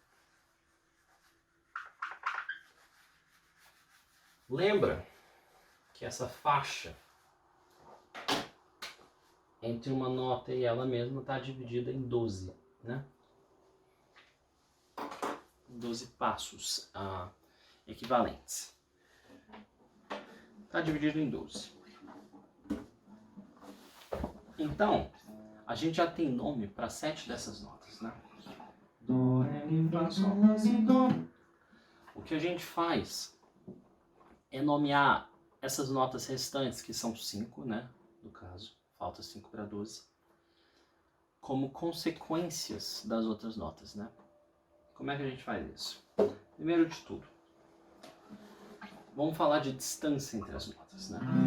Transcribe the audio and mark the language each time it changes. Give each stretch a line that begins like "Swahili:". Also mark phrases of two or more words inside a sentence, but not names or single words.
Portuguese: Lembra que essa faixa entre uma nota e ela mesma está dividida em 12, né? 12 passos equivalentes. Está dividido em 12. Então, a gente já tem nome para 7 dessas notas, né? Dó, ré, mi, fá, sol, lá, si, dó. O que a gente faz é nomear essas notas restantes, que são 5, né? No caso, falta 5 para 12, como consequências das outras notas, né? Como é que a gente faz isso? Primeiro de tudo, vamos falar de distância entre as notas, né?